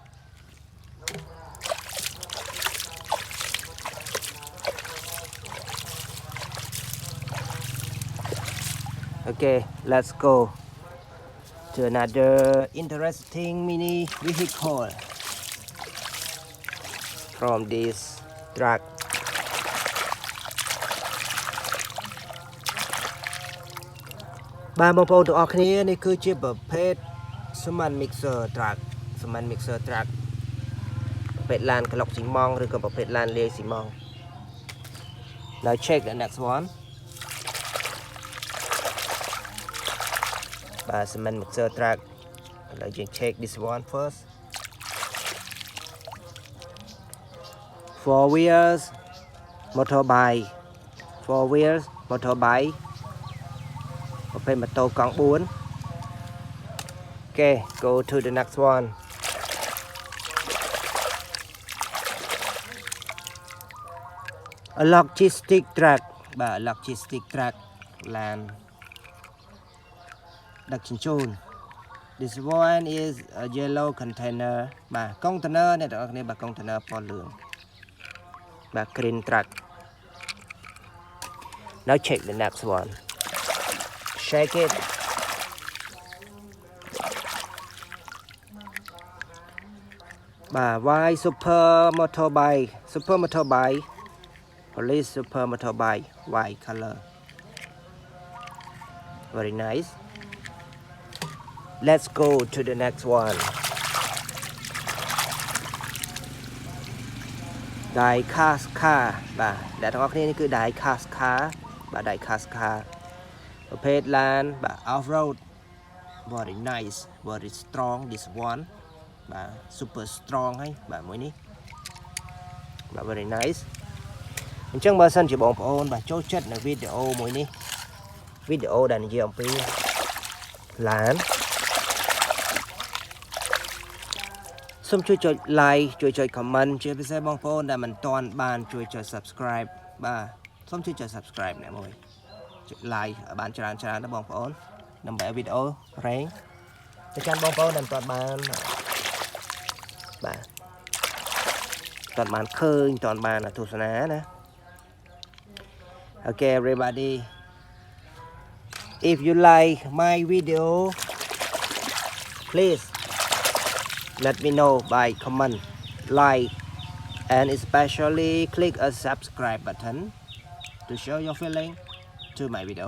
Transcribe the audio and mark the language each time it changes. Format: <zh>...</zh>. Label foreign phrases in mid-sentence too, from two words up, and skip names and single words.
<en>Okay, let's go to another interesting mini vehicle from this truck.</en> <km>បាទបងប្អូនទាំងអស់គ្នានេះគឺជាប្រភេទ</km> <en>cement mixer truck</en> <km>ប្រភេទឡានក្លុកស៊ីម៉ងឬក៏ប្រភេទឡានលាយស៊ីម៉ង</km> <en>Now check the next one. Cement mixer truck. Let's check this one first. 4 wheels motorbike. 4 wheels motorbike.</en> <km>ប្រភេទម៉ូតូកង់ 4.</km> <en>Okay, go to the next one. A logistic truck.</en> <km>បាទ</km> <en>logistic truck</en> <km>ឡានដឹកជញ្ជូន</km> <en>This one is a yellow container</en> <km>បាទ container អ្នកទាំងអស់គ្នាបាទ container ពណ៌លឿងបាទ</km> <en>green truck. Now check the next one. Shake it. បាទ Why super motorbike police super motorbike white color very nice. Let's go to the next one. Die cast car</en> <km>បាទអ្នកទាំងអស់គ្នានេះគឺ</km> <en>die cast car</en> <km>បាទ</km> <en>die cast car</en> <km>ប្រភេទឡានបាទ</km> <en>off road very nice very strong this one</en> <km>បាទ</km> <en>super strong</en> <km>ហើយបាទមួយនេះបាទ</km> <en>very nice</en> <km>អញ្ចឹងបើសិនជាបងប្អូនបាទចូលចិត្តនៅវីដេអូមួយនេះវីដេអូដែលនិយាយអំពីឡាន សូមជួយចុច like ជួយចុច comment ជាពិសេសបងប្អូនដែលមិនទាន់បានជួយចុច subscribe បាទសូមជួយចុច subscribe អ្នកមួយចុច like ឲ្យបានច្រើនណាបងប្អូនដើម្បីឲ្យវីដេអូរែងទៅកាន់បងប្អូនដែលមិនទាន់បានបាទទាន់បានឃើញទាន់បានទស្សនាណា</km> <en>Okay everybody, if you like my video, please let me know by comment, like and especially click a subscribe button to show your feeling to my video.</en>